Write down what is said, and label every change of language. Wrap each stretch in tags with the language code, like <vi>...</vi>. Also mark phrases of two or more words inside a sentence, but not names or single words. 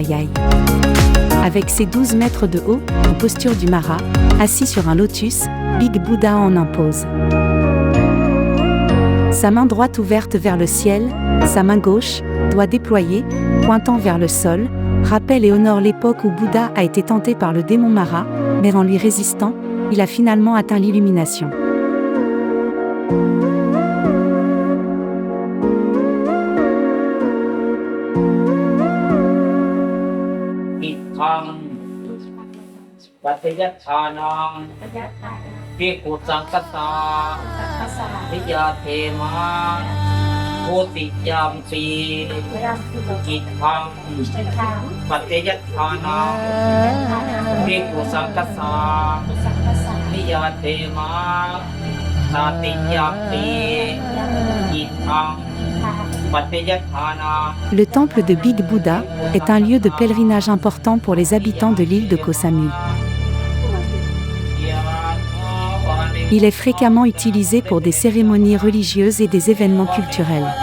<fr>Avec ses 12 mètres de haut, en posture du Mara, assis sur un lotus, Big Buddha en impose. Sa main droite ouverte vers le ciel, sa main gauche, doigt déployé, pointant vers le sol, rappelle et honore l'époque où Bouddha a été tenté par le démon Mara, mais en lui résistant, il a finalement atteint l'illumination.</fr> <pi>Patayathanam Bhikkhu Sankata Vijatema Bodhiyampi Itham Patayathanam Bhikkhu Sankata Vijatema Bodhiyampi Itham.</pi> <fr>Le temple de Big Buddha est un lieu de pèlerinage important pour les habitants de l'île de Koh Samui. Il est fréquemment utilisé pour des cérémonies religieuses et des événements culturels.</fr>